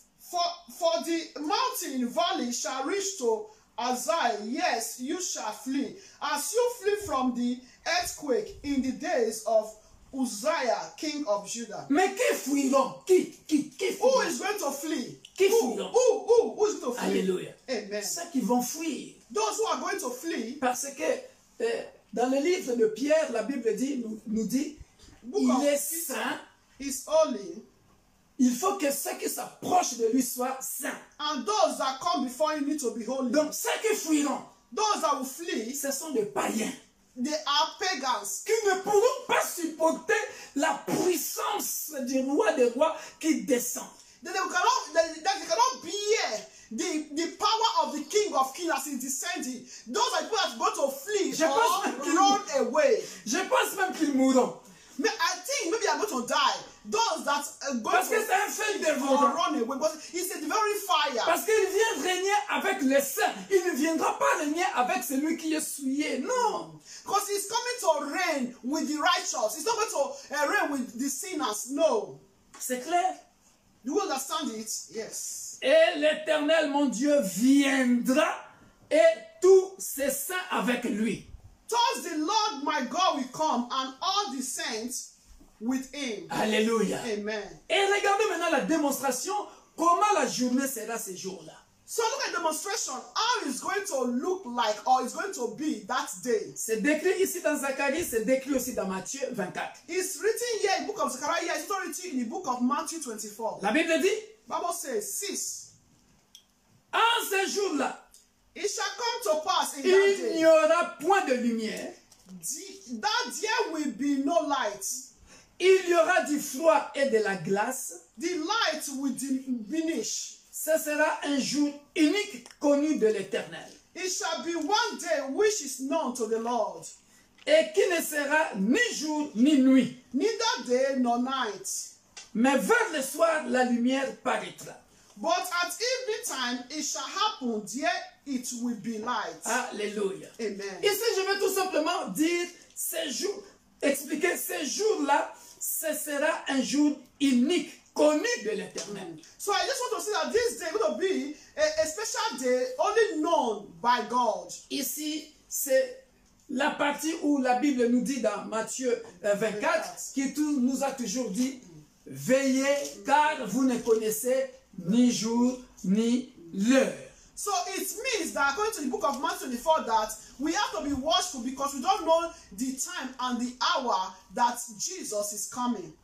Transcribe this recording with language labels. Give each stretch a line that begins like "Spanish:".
English: For the mountain valley shall reach to Azai, yes, you shall flee. As you flee from the earthquake in the days of Uzziah, king of Judah.
French: Mais qui fuiront? Qui
English: Who is going to flee?
French: Qui
English: Who is going to flee? Alléluia. Amen.
French: Ceux qui vont fuir.
English: Those who are going to flee.
French: Parce que dans le livre de Pierre, la Bible nous dit, il est saint.
English: Is holy.
French: Il faut que ceux qui s'approchent de lui soient saints.
English: And those that come before you need to be holy.
French: Donc ceux qui fuiront,
English: those that will flee,
French: ce sont des païens.
English: They are pagans.
French: Qui ne pourront pas supporter la puissance du roi des rois qui descend.
English: They cannot bear the power of the King of Kings as he descending. Those are people that are going to flee or run away.
French: Je pense même qu'ils mourront.
English: I think maybe I'm going to die. Those that are going
French: Parce que c'est un feu dévorant.
English: run away. But it's a very fire.
French: Parce qu'il vient régner avec les saints. Il ne viendra pas régner avec celui qui est souillé. Non.
English: Because he's coming to reign with the righteous. He's not going to reign with the sinners. No.
French: C'est clair?
English: Do you understand it? Yes.
French: Et l'Éternel, mon Dieu, viendra et tous ses saints avec lui.
English: Thus the Lord my God will come and all the saints with him. Alléluia. Amen.
French: Et regardez maintenant la démonstration, comment la journée sera ces jours-là.
English: So look at the demonstration, how it's going to look like or it's going to be that day.
French: C'est décrit ici dans Zacharie, c'est décrit aussi dans Matthieu 24.
English: It's written here in the book of Zechariah, it's not written in the book of Matthew 24.
French: La Bible dit,
English: Bible says, 6.
French: en ces jours-là,
English: It shall come to pass in that
French: il
English: day
French: n'y aura point de lumière,
English: that there will be no light.
French: il y aura du froid et de la glace.
English: The light will diminish.
French: Ce sera un jour unique connu de l'Éternel.
English: It shall be one day which is known to the Lord.
French: Et qui ne sera ni jour ni nuit.
English: Neither day nor night.
French: Mais vers le soir, la lumière paraîtra.
English: But at evening time it shall happen, there it will be light. Alléluia. Amen.
French: Ici, je vais tout simplement dire ces jours, expliquer ces jours-là, ce sera un jour unique, connu de l'Éternel.
English: So I just want to say that this day is going to be a special day only known by God.
French: Ici, c'est la partie où la Bible nous dit dans Matthieu 24, qui nous a toujours dit, veillez car vous ne connaissez ni jour ni l'heure.
English: So it means that according to the book of Matthew 24 that we have to be watchful because we don't know the time and the hour that Jesus is coming.